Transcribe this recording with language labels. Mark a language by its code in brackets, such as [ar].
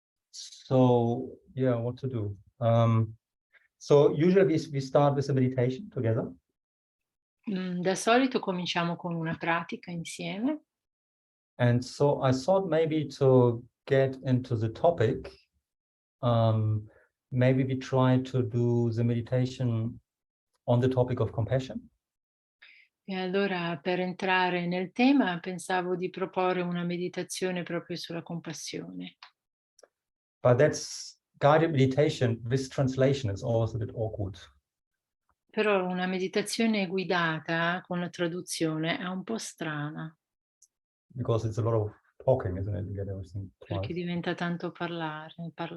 [en] So yeah, what to do? So usually we start with a meditation together. [it] Da solito cominciamo con una pratica insieme. [en] And so I thought maybe to get into the topic, maybe we try to do the meditation on the topic of compassion. [it] E allora per entrare nel tema pensavo di proporre una meditazione proprio sulla compassione. [en] But that's guided meditation with translation is always a bit awkward. [it] Però una meditazione guidata con la traduzione è un po' strana. [en] Because it's a lot of talking, isn't it? To get everything twice. [it] Perché diventa tanto parlato.